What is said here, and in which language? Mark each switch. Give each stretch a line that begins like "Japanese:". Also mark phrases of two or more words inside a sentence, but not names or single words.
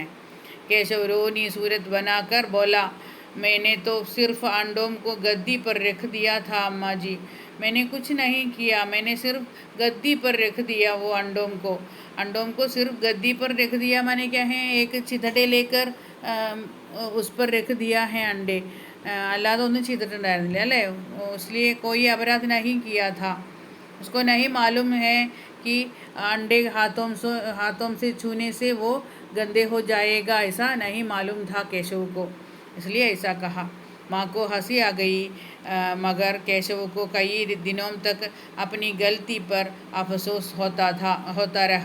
Hindi: केशव रोनी सूरत बनाकर बोला, मैंने तो सिर्फ अंडों को गद्दी पर रख दिया था अम्मा जी, मैंने कुछ नहीं किया, मैंने सिर्फ गद्दी पर रख दिया वो अंडों को सिर्फ गद्दी पर रख दिया माने क्या है? एक चिथड़े लेकर उस पर रख दिया है अंडे, अल्लाह
Malayalam: ഒന്നും ചെയ്തിട്ടുണ്ടായിരുന്നില്ല അല്ലേ?
Hindi: इसलिए कोई अपराध नहीं किया था। उसको नहीं मालूम है कि अंडे हाथों से छूने से वो गंदे हो जाएगा, ऐसा नहीं मालूम था केशव को, इसलिए ऐसा कहा। माँ को हंसी आ गई, मगर केशव को कई दिनों तक अपनी गलती पर अफसोस होता रहा।